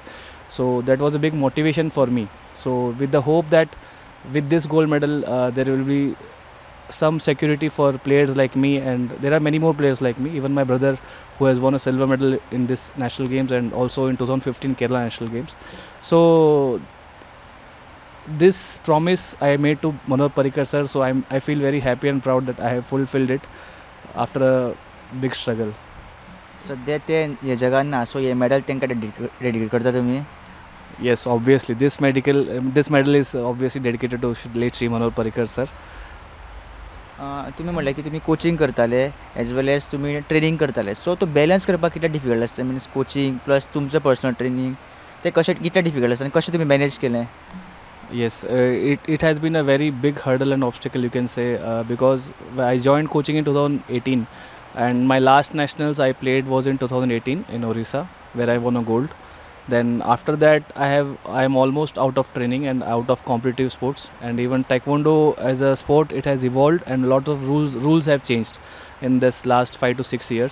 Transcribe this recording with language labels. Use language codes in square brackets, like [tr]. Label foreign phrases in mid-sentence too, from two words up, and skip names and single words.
[en] So that was a big motivation for me. So with the hope that with this gold medal there will be some security for players like me, and there are many more players like me, even my brother who has won a silver medal in this national games and also in 2015 Kerala national games. So this promise I made to Manoj Parrikar sir, so I feel very happy and proud that I have fulfilled it after a big struggle. [kok] सध्या ते हे जगान ना, सो हे मेडल तांकां डेडिकेट करता तुमी? [en] Yes, obviously this medal is obviously dedicated to late Sri Manoj Parrikar sir. [kok] तुमी म्हणलें की तुमी कोचिंग करताले [en] as well as [kok] तुमी ट्रेनिंग करताले, सो तो बॅलन्स करपाक कितले डिफिकल्ट आसता? मिन्स [en] coaching plus [kok] तुमचो [en] personal training, [kok] ते कशें कितले डिफिकल्ट आसता आनी कशें तुमी मॅनेज केलें? [en] Yes, it has been a very big hurdle and obstacle, you can say, because I joined coaching in 2018, and my last nationals I played was in 2018 in Orissa, where I won a gold. Then after that I am almost out of training and out of competitive sports, and even taekwondo as a sport, it has evolved and a lot of rules have changed in this last 5 to 6 years.